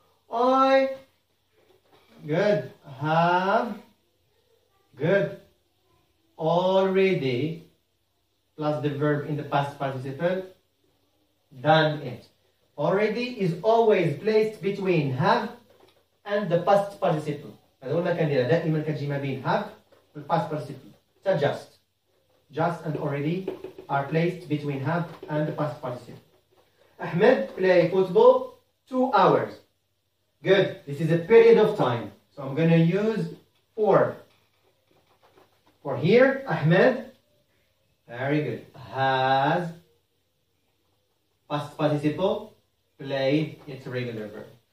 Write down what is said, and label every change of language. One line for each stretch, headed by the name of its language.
English: I good have good already plus the verb in the past participle done it. Already is always placed between have and the past participle.
Arabic: هذا هو المكان ديالها دائما كتجي ما بين have والpast participle.
English: So just and already are placed between have and the past participle. Ahmed play football 2 hours. Good. This is a period of time. So I'm going to use for. For here, Ahmed, very good, has past participle played its regular verb.